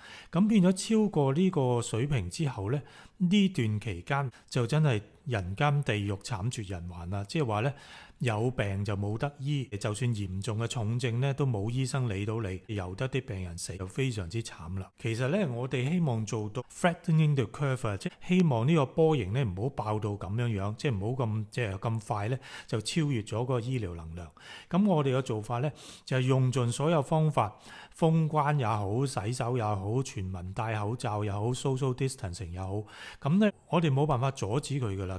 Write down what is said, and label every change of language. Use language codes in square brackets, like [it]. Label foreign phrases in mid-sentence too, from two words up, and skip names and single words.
[yue] 咁變咗超過呢個水平之後咧，呢段期間就真係人間地獄慘絕人寰啦。即係話咧，有病就冇得醫，就算嚴重嘅重症咧都冇醫生理到你，由得啲病人死，就非常之慘啦。其實咧，我哋希望做到 [en] flattening the curve， [yue] 即係希望呢個波形咧唔好爆到咁樣樣，即係唔好咁快咧就超越咗個醫療能量。咁我哋嘅做法咧就係用盡所有方法，封關也好，洗手也好，全民戴口罩也好， [en] social distancing [yue] 也好，咁咧我哋冇辦法阻止佢噶啦。